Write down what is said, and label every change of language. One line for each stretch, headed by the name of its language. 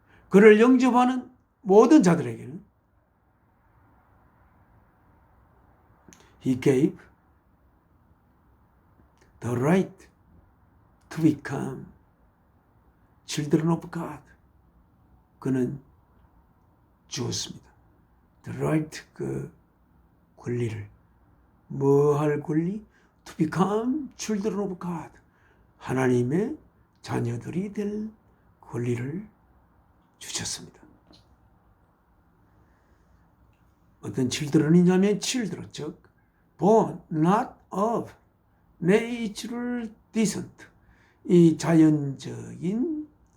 Korean: 그를 영접하는 모든 자들에게는
English: he gave the right to become children of God.
Korean: 그는 주었습니다.
English: The right
Korean: 그 권리를 뭐 할 권리?
English: To become children of God.
Korean: 하나님의 자녀들이 될 권리를 주셨습니다. 어떤 children이냐면 children 즉
English: born not of natural descent
Korean: 이 자연적인